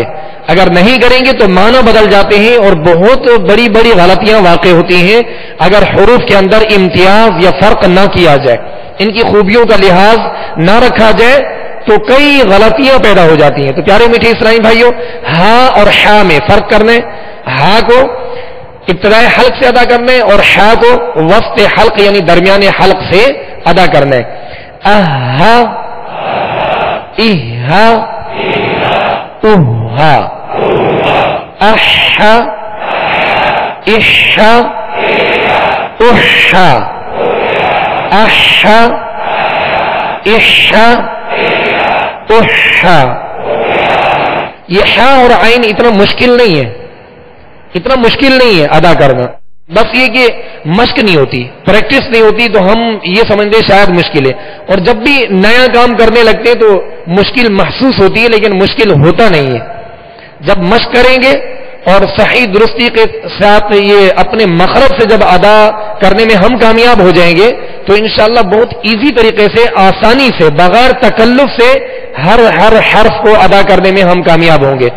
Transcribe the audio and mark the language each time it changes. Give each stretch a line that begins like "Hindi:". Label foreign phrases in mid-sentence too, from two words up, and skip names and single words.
Urdu: اگر نہیں کریں گے تو معنی بدل جاتے ہیں اور بہت بڑی بڑی غلطیاں واقع ہوتی ہیں اگر حروف کے اندر امتیاز یا فرق نہ کیا جائے، ان کی خوبیوں کا لحاظ نہ رکھا جائے تو کئی غلطیاں پیدا ہو جاتی ہیں. تو پیارے میٹھے اسلامی بھائیوں، ہا اور ہا میں فرق کرنے، ہا کو ابتدائی حلق سے ادا کرنے اور ہا کو وسط حلق یعنی درمیان حلق سے ادا کرنے. اہا اہا اہا احا احا احا احا احا احا. یہ ہا اور عین اتنا مشکل نہیں ہے، اتنا مشکل نہیں ہے ادا کرنا. بس یہ کہ مشق نہیں ہوتی، پریکٹس نہیں ہوتی تو ہم یہ سمجھتے شاید مشکل ہے، اور جب بھی نیا کام کرنے لگتے ہیں تو مشکل محسوس ہوتی ہے لیکن مشکل ہوتا نہیں ہے. جب مشق کریں گے اور صحیح درستی کے ساتھ یہ اپنے مخرج سے جب ادا کرنے میں ہم کامیاب ہو جائیں گے تو انشاءاللہ بہت ایزی طریقے سے، آسانی سے، بغیر تکلف سے ہر حرف کو ادا کرنے میں ہم کامیاب ہوں گے.